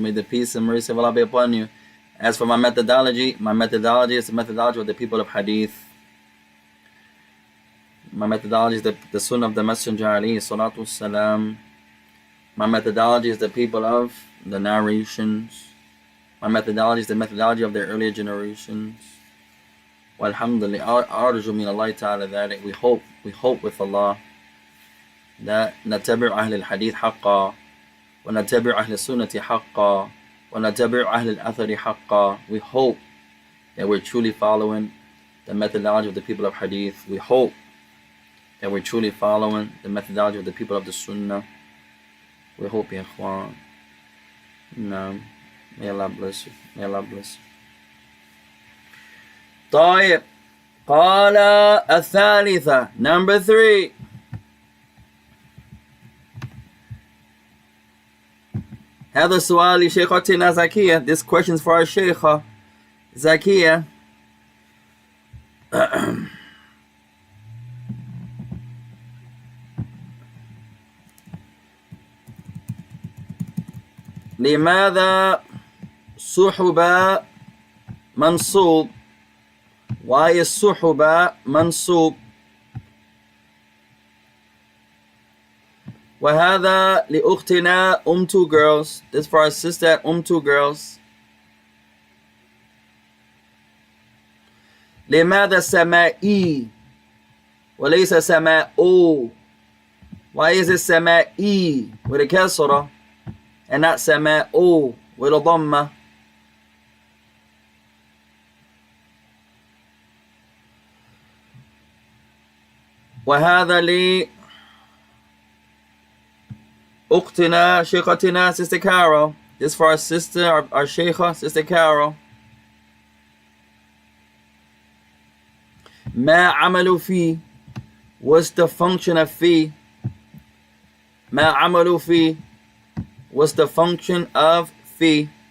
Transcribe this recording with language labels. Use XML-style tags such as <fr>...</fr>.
<en>May the peace and mercy of Allah be upon you. As for my methodology is the methodology of the people of Hadith. My methodology is the Sunnah of the Messenger alayhi salatu wassalam. My methodology is the people of the narrations. My methodology is the methodology of the earlier generations.</en> <ar>Walhamdulillah, arju min Allah ta'ala</ar> <en>that we hope with Allah that</en> <ar>نتبع أهل الحديث حقا ونتبع أهل السنة حقا ونتبع أهل الأثر حقا.</ar> <en>We hope that we're truly following the methodology of the people of Hadith. We hope that we're truly following the methodology of the people of the Sunnah. We hope, ya ikhwan. No. May Allah bless you. May Allah bless you.</en> <ar>طيب. قال الثالثة.</ar> <en>Number 3.</en> <ar>هذا السؤال لشيختنا زكية.</ar> <en>This question is for our Shaykha Zakiya.</en> <ar>لماذا صحب منصوب?</ar> <en>Why is صحب منصوب?</en> <ar>وهذا لأختنا 2 girls.</ar> <en>This for our sister 2 girls.</en> <ar>لماذا سمائي وليس سماء؟</ar> <en>Why is it سمائي with a كسرة and not سماء with a ضمة?</en> <ar>وهذا لي أختنا شيختنا Sister Carol.</ar> <en>This for our sister, our Sheikha, Sister Carol.</en> <ar>ما عملوا فيه?</ar> <en>What's the function of فيه?</en> <ar>ما عملوا فيه?</ar> <en>What's the function of فيه?</en>